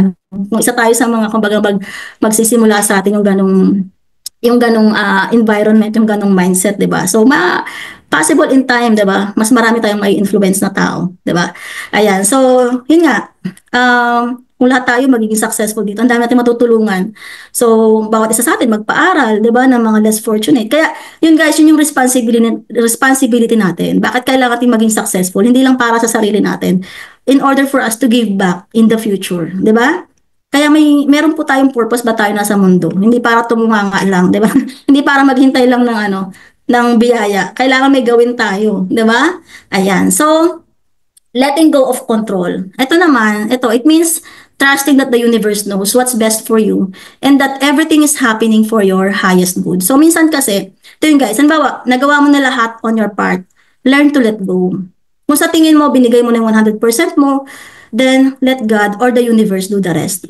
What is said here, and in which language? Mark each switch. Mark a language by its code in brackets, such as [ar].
[tl] Kung isa tayo sa mga kumbaga magsisimula sa atin yung ganong environment, yung ganong mindset, 'di ba? So, possible in time, 'di ba? Mas marami tayong may influence na tao, 'di ba? Ayan. So, yun nga. Kung lahat tayo magiging successful dito, ang dami natin matutulungan. So, bawat isa sa atin magpaaral, 'di ba, ng mga less fortunate. Kaya, yun guys, yun yung responsibility natin. Bakit kailangan natin maging successful? Hindi lang para sa sarili natin. [en] In order for us to give back in the future, [tl] 'di ba? Kaya meron po tayong purpose ba tayo nasa mundo. Hindi para tumunganga lang, 'di ba? Hindi para maghintay lang ng biyaya. Kailangan may gawin tayo, 'di ba? Ayan. So, [en] letting go of control. [tl] Ito naman, [en] it means trusting that the universe knows what's best for you and that everything is happening for your highest good. [tl] So minsan kasi, ito yun guys, halimbawa, nagawa mo na lahat on your part, [en] learn to let go. [tl] Kung sa tingin mo, binigay mo na yung 100% mo, [en] then let God or the universe do the rest.